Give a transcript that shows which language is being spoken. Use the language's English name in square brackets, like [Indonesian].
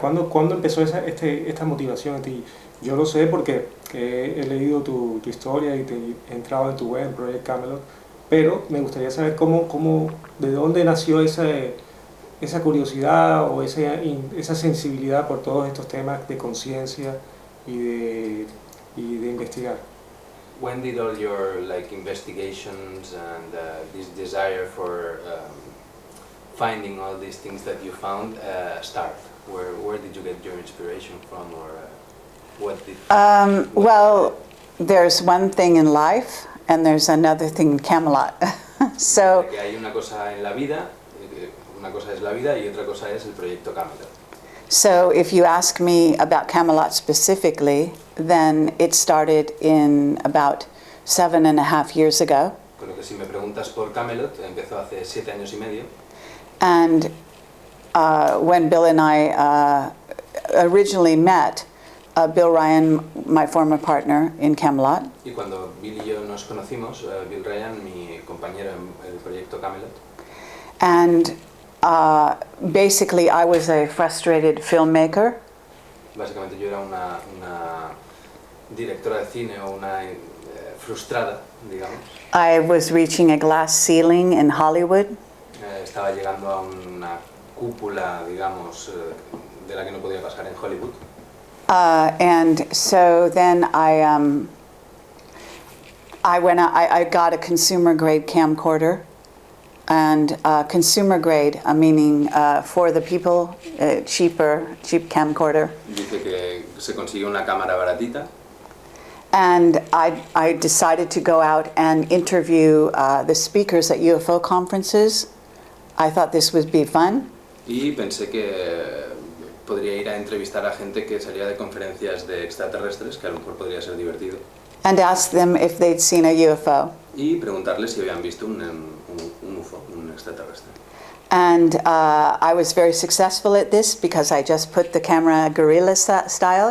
[Spanish] ¿Cuándo empezó esta motivación en ti? Yo lo sé porque he leído tu historia y he entrado en tu web, en Project Camelot, pero me gustaría saber de dónde nació esa curiosidad o esa sensibilidad por todos estos temas de conciencia y de investigar. [English] When did all your investigations and this desire for finding all these things that you found start? Where did you get your inspiration from, or what did? Well, there's one thing in life, and there's another thing in Camelot. So. [Spanish] Que hay una cosa en la vida, una cosa es la vida y otra cosa es el Proyecto Camelot. [English] So if you ask me about Camelot specifically, then it started in about 7.5 years ago. [Spanish] Con lo que si me preguntas por Camelot, empezó hace 7 años y medio. [English] And when Bill and I originally met, Bill Ryan, my former partner in Camelot. [Spanish] Y cuando Bill y yo nos conocimos, Bill Ryan, mi compañero en el Proyecto Camelot. [English] And basically I was a frustrated filmmaker. [Spanish] Básicamente yo era una directora de cine o una frustrada, digamos. [English] I was reaching a glass ceiling in Hollywood. [Spanish] Estaba llegando a una cúpula, digamos, de la que no podía pasar en Hollywood. [English] And so then I went out, I got a consumer grade camcorder, and consumer grade, meaning for the people, cheap camcorder. [Spanish] Dice que se consiguió una cámara baratita. [English] And I decided to go out and interview the speakers at UFO conferences. I thought this would be fun. [Spanish] Y pensé que podría ir a entrevistar a gente que salía de conferencias de extraterrestres, que a lo mejor podría ser divertido. [English] And ask them if they'd seen a UFO. [Spanish] Y preguntarles si habían visto un UFO, un extraterrestre. [English] And I was very successful at this because I just put the camera guerrilla style.